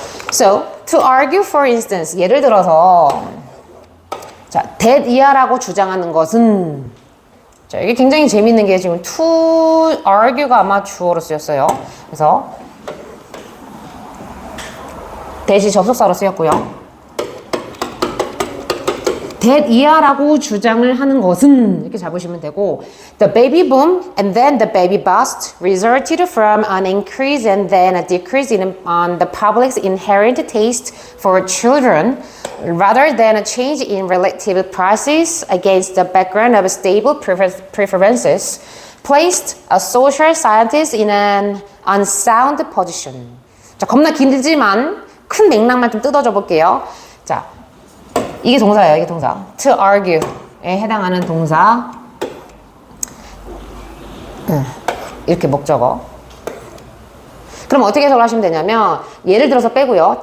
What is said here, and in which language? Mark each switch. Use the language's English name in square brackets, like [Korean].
[English] So, to argue for instance, [Korean] 예를 들어서 자, that 이하라고 주장하는 것은 자, 이게 굉장히 재밌는 게 지금 to argue가 아마 주어로 쓰였어요. 그래서 that이 접속사로 쓰였고요. [English] that [Korean] 이하라고 주장을 하는 것은 이렇게 잡으시면 되고 [English] the baby boom and then the baby bust resulted from an increase and then a decrease on the public's inherent taste for children rather than a change in relative prices against the background of stable preferences placed a social scientist in an unsound position. [Korean] 자, 겁나 길지만 큰 맥락만 좀 뜯어줘 볼게요. 자, 이게 동사예요. 이게 동사. To argue에 해당하는 동사. 이렇게 목적어. 그럼 어떻게 해석을 하시면 되냐면 예를 들어서 빼고요.